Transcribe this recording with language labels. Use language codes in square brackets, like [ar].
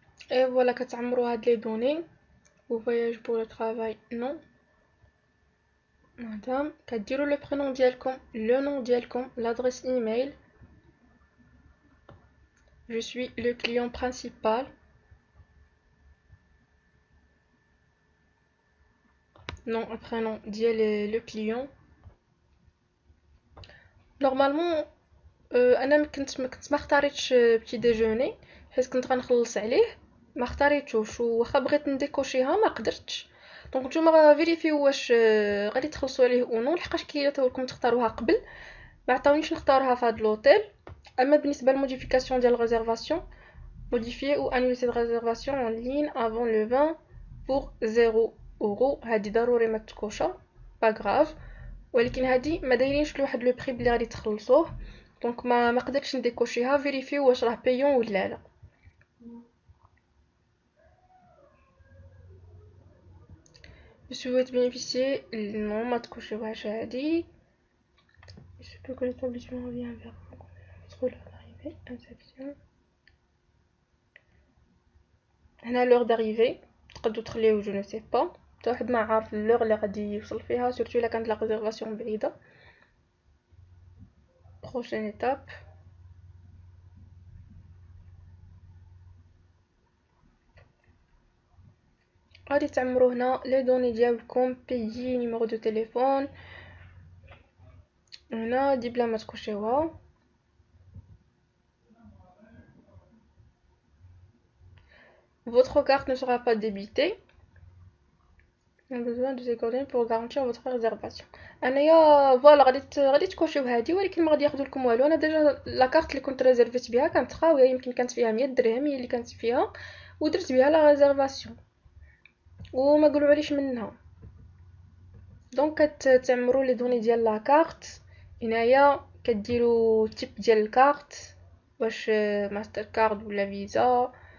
[fr] Et voilà [ar] كتعمروا هاد لي دوني. [fr] Vous voyage pour le travail non. [ar] مادام كديروا لو برينون ديالكم، لو نون ديالكم، l'adresse email. [fr] Je suis le client principal. Non, prénom ديال le client. [ar] Normalement انا كنت ما اختاريتش بتي ديجوني حيت كنت غنخلص عليه، ما اختاريتوش، واخا بغيت نديكوشيها ما قدرتش. دونك نتوما فيريفيو واش غادي تخلصوا عليه او نو، لحقاش كيعطيولكم تختاروها قبل. ما عطاونيش نختارها في هاد لوطيل. اما بالنسبه للموديفيكاسيون ديال الريزيرفاسيون، [fr] modifier ou annuler cette réservation en ligne avant le 20 pour 0 €. [ar] هادي ضروري ما تكوشا با غراف، ولكن هادي ما دايرينش لواحد لو بري بلي غادي تخلصوه. دونك ما قدرتش نديكوشيها. فيريفيو واش راه بايون ولا لا. [fr] Je souhaite bénéficier. [ar] Non, ما تكوشيوهاش هادي. [fr] Je peux que l'établissement revient vers vous. Contrôle d'arrivée, inception. [ar] هنا لور داريفي تقدروا تخليوه جو نو سي با، حتى واحد ما عارف لور اللي غادي يوصل فيها، سورتو الا كانت لا ريزيرفاسيون بعيده. بروشين ايتاب. غادي تعمروا هنا لي دوني ديالكم، بيي، نيميرو دو تليفون. هنا دي بلا ما تكوشيوها. [fr] Votre carte ne sera pas débitée. On a besoin de ces coordonnées pour garantir votre réservation. [ar] انايا فوالا غادي تكوشيو هادي، ولكن ما غادي ياخذوا لكم والو. انا ديجا لا كارت اللي كنت ريزيرفيت بها كانت خاويه، يمكن كانت فيها 100 درهم هي اللي كانت فيها، ودرت بها لا ريزيرفاسيون وما قالوا عليش منها. دونك كتعمروا لي دوني ديال لا كارت. هنايا كديروا تيب ديال الكارت، واش ماستر كارد ولا فيزا،